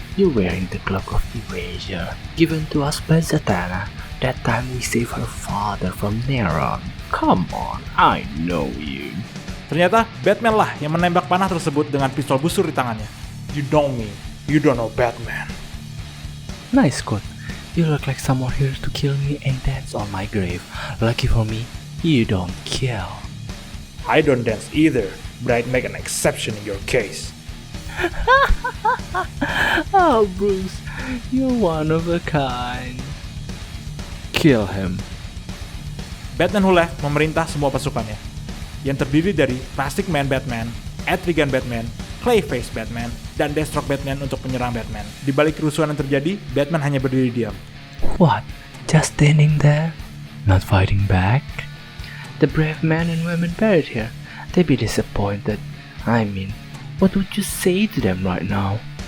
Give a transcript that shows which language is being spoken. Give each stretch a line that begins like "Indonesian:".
English: You're wearing the cloak of erasure given to us by Zatanna that time we saved her father from Neron. Come on, I know you.
Indonesian: Ternyata, Batman lah yang menembak panah tersebut dengan pistol busur di tangannya.
English: You know me, you don't know Batman. Nice quote. You look like someone here to kill me and dance on my grave. Lucky for me, you don't kill. I don't dance either, but I'd make an exception in your case. Oh, Bruce, you're one of a kind. Kill him.
Indonesian: Batman Who Left memerintah semua pasukannya, yang terdiri dari Plastic Man Batman, Etrigan Batman, Clayface Batman, dan Deathstroke Batman untuk menyerang Batman. Di balik kerusuhan yang terjadi, Batman hanya berdiri diam.
English: What? Just standing there? Not fighting back? The brave men and women buried here, they'd be disappointed. I mean, what would you say to them right now?